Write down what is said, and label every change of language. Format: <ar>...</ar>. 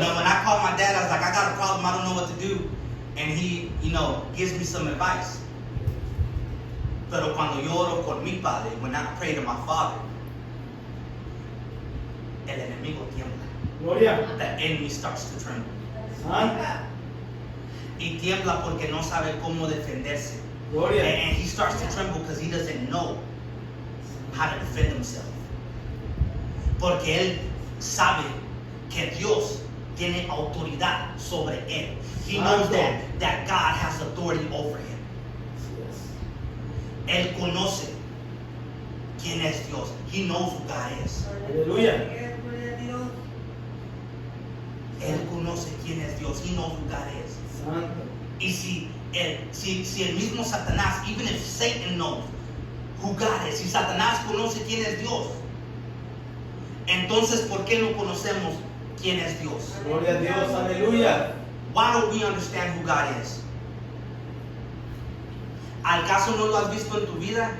<en>know, when I call my dad, I was like, I got a problem, I don't know what to do, and he, you know, gives me some advice.</en> <es>Pero cuando yo oro por mi padre,</es> <en>when I pray to my father,</en> <es>el enemigo tiembla. Gloria.</es> <en>The enemy starts to tremble.</en> <es>Santa. Y tiembla porque no sabe cómo defenderse. Gloria.</es> <en>And he starts to tremble because he doesn't know how to defend himself.</en> <es>Porque él sabe que Dios tiene autoridad sobre él.</es> <en>He knows that God has authority over him.</en> <es>Así es. Él conoce quién es Dios.</es> <en>He knows who God is.</en> <es>Aleluya. Él conoce quién es Dios.</es> <en>He knows who God is.</en> <es>Santo. Y si el mismo Satanás,</es> <en>even if Satan knows who God is,</en> <es>si Satanás conoce quién es Dios, entonces ¿por qué no conocemos quién es Dios? Gloria a Dios. Aleluya.</es> <en>Why don't we understand who God is?</en> <es>¿Al caso no lo has visto en tu vida?</es>